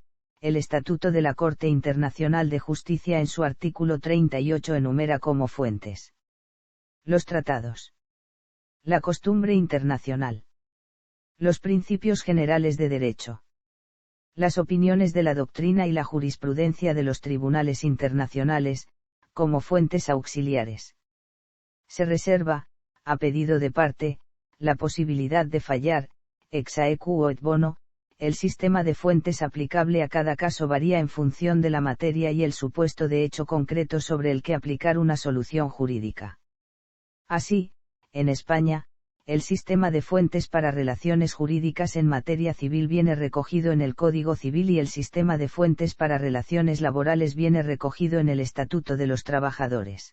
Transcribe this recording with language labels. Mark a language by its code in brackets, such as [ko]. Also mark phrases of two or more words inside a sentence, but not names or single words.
[es] El Estatuto de la Corte Internacional de Justicia en su artículo 38 enumera como fuentes los tratados, la costumbre internacional, los principios generales de derecho, las opiniones de la doctrina y la jurisprudencia de los tribunales internacionales, como fuentes auxiliares. Se reserva, a pedido de parte, la posibilidad de fallar, [la] ex aequo et bono. [es] El sistema de fuentes aplicable a cada caso varía en función de la materia y el supuesto de hecho concreto sobre el que aplicar una solución jurídica. Así, en España, el sistema de fuentes para relaciones jurídicas en materia civil viene recogido en el Código Civil y el sistema de fuentes para relaciones laborales viene recogido en el Estatuto de los Trabajadores.